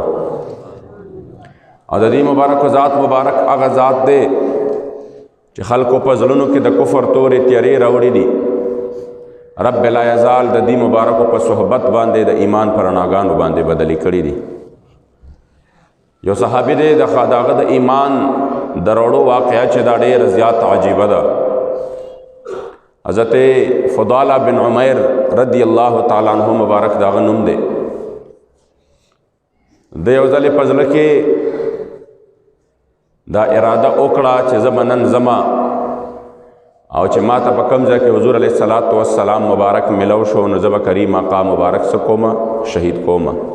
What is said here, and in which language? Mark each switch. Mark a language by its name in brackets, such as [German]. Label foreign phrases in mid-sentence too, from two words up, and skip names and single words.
[Pashto] او د دې مبارکو ذات مبارک هغه ذات دی چې خلکو په زړونو کې د کفر تورې تیارې راوړي دي. رب لا یزال د دې مبارکو په صحبت باندې د ایمان پر رڼاګانو باندې بدلی کړي دي. یو صحابي دی د هغه د ایمان دروړو واقعه چې دا ډېره زیات عجیبه ده. حضرت فضالہ بن عمیر [Arabic] رضی اللہ تعالیٰ عنہ [Pashto] مبارک داغه نوم دی. د یو ځلې په زړه کې دا اراده وکړه چې زه به نن ځمه او چې ما ته په کوم ځای کې حضور [Arabic] علیه الصلاۃ والسلام [Pashto] مبارک ملو شو، نو زه به کریم آقا مبارک څه کومه شهید کومه.